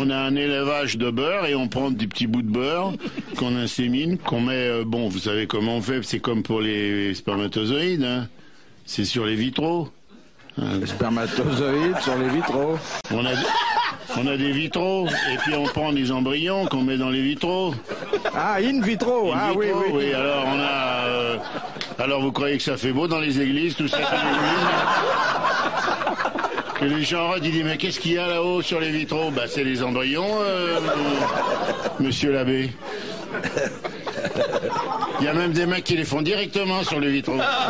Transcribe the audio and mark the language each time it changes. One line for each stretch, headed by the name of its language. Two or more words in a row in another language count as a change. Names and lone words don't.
French: On a un élevage de beurre et on prend des petits bouts de beurre qu'on insémine, qu'on met... bon, vous savez comment on fait, c'est comme pour les spermatozoïdes, hein. C'est sur les vitraux. Les spermatozoïdes sur les vitraux. On a des vitraux, et puis on prend des embryons qu'on met dans les vitraux. Ah,
Latin: in vitro.
French: In Ah vitro, oui, oui. alors on a... alors vous croyez que ça fait beau dans les églises, tout ça? Que les gens ils disent, mais qu'est-ce qu'il y a là-haut sur les vitraux? Bah c'est les embryons, monsieur l'abbé. Il y a même des mecs qui les font directement sur le vitraux.